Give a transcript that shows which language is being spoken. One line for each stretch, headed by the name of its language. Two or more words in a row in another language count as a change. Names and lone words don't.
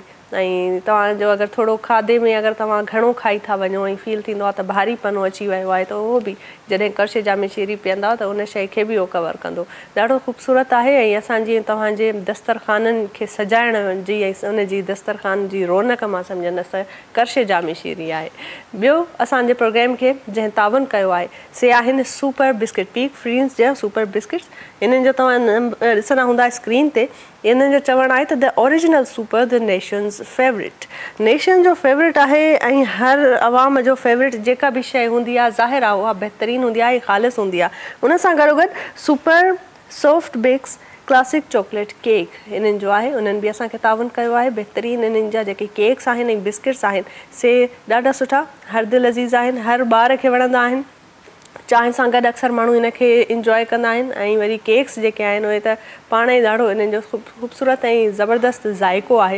Sindhi: ऐं तव्हांजो अगरि थोरो खाधे में अगरि तव्हां घणो खाई था वञो ऐं फील थींदो आहे त भारीपनो अची वियो आहे, त उहो बि जॾहिं करश जामे शीरी पीअंदा त उन शइ खे बि उहो कवर कंदो। ॾाढो ख़ूबसूरत आहे ऐं असां जीअं तव्हांजे दस्तरखाननि खे सजाइण जी ऐं उनजी दस्तरखान जी रौनक मां सम्झंदसि त करश जामे शीरी आहे। ॿियो असांजे प्रोग्राम खे जंहिं तावन कयो आहे से आहिनि सुपर बिस्किट, पीक फ्रींस जा सुपर बिस्किट्स। इन्हनि जो तव्हां ॾिसंदा हूंदा स्क्रीन ते। इन्हनि जो चवणु आहे त
English: the original Super the nation's favourite.
Sindhi: नेशन जो फेवरेट आहे ऐं हर अवाम जो फेवरेट जेका बि शइ हूंदी आहे ज़ाहिर आहे उहा बहितरीनु हूंदी आहे, ख़ालिस हूंदी आहे। उन सां गॾोगॾु सुपर सॉफ्ट बेक्स क्लासिक चॉकलेट केक इन्हनि जो आहे, उन्हनि बि असांखे तावन कयो आहे। बहितरीनु इन्हनि जा जेके केक्स आहिनि ऐं बिस्किट्स आहिनि से ॾाढा सुठा, हर दिलि अज़ीज़ आहिनि, हर ॿार खे वणंदा आहिनि। चांहि सां गॾु अक्सर माण्हू इनखे इंजॉय कंदा आहिनि ऐं वरी केक्स जेके आहिनि उहे त पाण ई ॾाढो इन्हनि जो ख़ूबसूरत ऐं ज़बरदस्तु ज़ाइक़ो आहे।